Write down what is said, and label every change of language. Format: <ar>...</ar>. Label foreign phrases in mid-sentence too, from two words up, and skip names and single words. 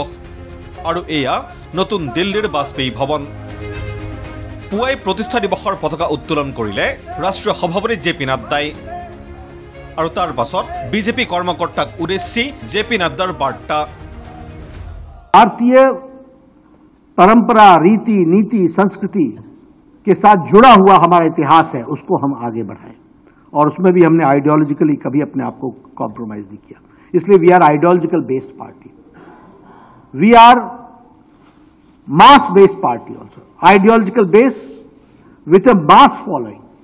<as>আৰু এয়া নতুন দিল্লীৰ বাজপেয়ী ভৱন। পুৱাই প্ৰতিষ্ঠা দিৱসৰ পতাকা উত্তোলন কৰিলে ৰাষ্ট্ৰীয় সভাপতি JP নাড্ডাই। আৰু তাৰ পাছত বিজেপি কৰ্মকৰ্তাক উদ্দেশ্যি JP নাড্ডাৰ বাৰ্তা।</as> <hi>भारतीय परंपरा, रीति, नीति, संस्कृति के साथ जुड़ा हुआ हमारा इतिहास है, उसको हम आगे बढ़ाएं। और उसमें भी हमने आइडियोलॉजिकली कभी अपने आप को कॉम्प्रोमाइज नहीं किया।</hi> <en>इसलिए we are ideological based party, we are mass based party also, ideological base with a mass following.</en>